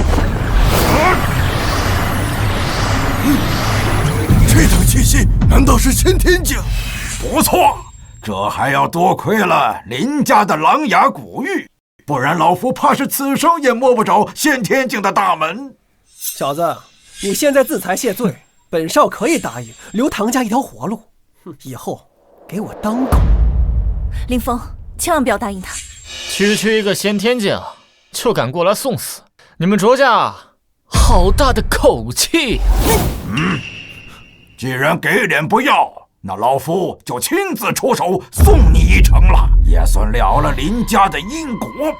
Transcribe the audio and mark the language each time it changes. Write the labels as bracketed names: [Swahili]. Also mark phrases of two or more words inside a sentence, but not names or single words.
[Chinese] 這等氣息難道是先天境？不錯，這還要多虧了林家的琅琊古玉，不然老夫怕是此生也摸不着先天境的大門。小子，你現在自裁謝罪，本少可以答應留唐家一條活路。以後給我當狗。林峰，千萬不要答應他。區一個先天境就敢過來送死，你們卓家好大的口氣。既然給臉不要，那老夫就親自出手送你一程了，也算了了林家的因果。